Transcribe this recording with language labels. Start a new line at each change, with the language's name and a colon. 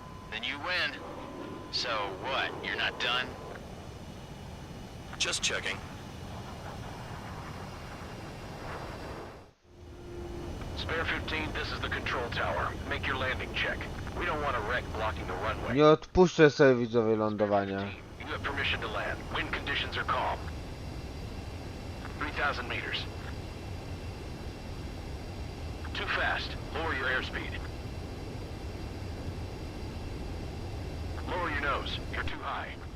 English: Then you win. So what, you're not done? Just checking. Spare 15, this is the control tower. Make your landing check. We don't want a wreck blocking the runway.
Polish: Nie odpuszczę sobie widzowie lądowania.
English: You have permission to land. Wind conditions are calm. 3,000 meters. Too fast. Lower your airspeed. Lower your nose. You're too high.